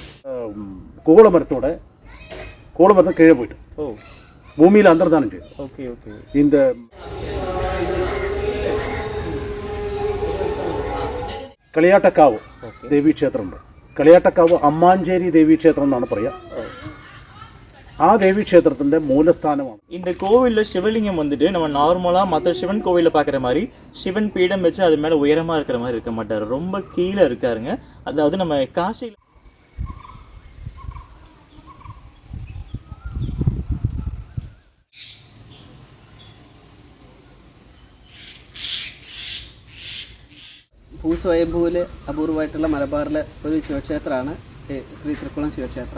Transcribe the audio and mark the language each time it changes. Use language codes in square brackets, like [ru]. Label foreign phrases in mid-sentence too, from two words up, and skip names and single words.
[ml] കൂവളമരത്തോടെ കൂവളമരത്തിന് കീഴേ പോയിട്ട് ഭൂമിയിൽ അന്തർദാനം ചെയ്തു. இந்த കളിയാട്ടക്കാവ് ദേവീക്ഷേത്രമുണ്ട്. കളിയാട്ടക്കാവ് അമ്മാഞ്ചേരി ദേവീക്ഷേത്രം എന്നാണ് പറയുക. ആ ദേവീക്ഷേത്രത്തിൻ്റെ மூலஸ்தானമാണ്. [ta] இந்த கோவிலில் சிவலிங்கம் வந்துட்டு நம்ம நார்மலாக மற்ற சிவன் கோவிலில் பார்க்குற மாதிரி சிவன் பீடம் வச்சு அது மேலே உயரமாக இருக்கிற மாதிரி இருக்க மாட்டார். ரொம்ப கீழே இருக்காருங்க. அதாவது நம்ம காசியில் [ml] ഭൂസ്വയംഭൂവിൽ അപൂർവമായിട്ടുള്ള മലബാറിലെ ഒരു ശിവക്ഷേത്രമാണ് ശ്രീ തൃക്കുളം ശിവക്ഷേത്രം.